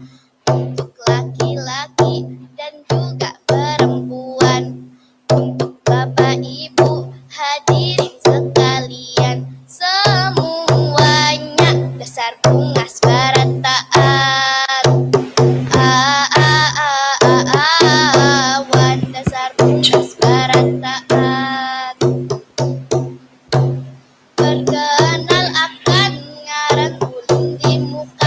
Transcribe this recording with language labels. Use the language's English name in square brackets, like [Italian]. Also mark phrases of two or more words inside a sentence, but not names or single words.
[Indonesian] Untuk laki-laki dan juga perempuan, untuk bapak ibu hadirin sekalian, semuanya [Banjar] dasar bungas barataan. Awan dasar bungas barataan. Perkenal akan ngaran ulun di muka.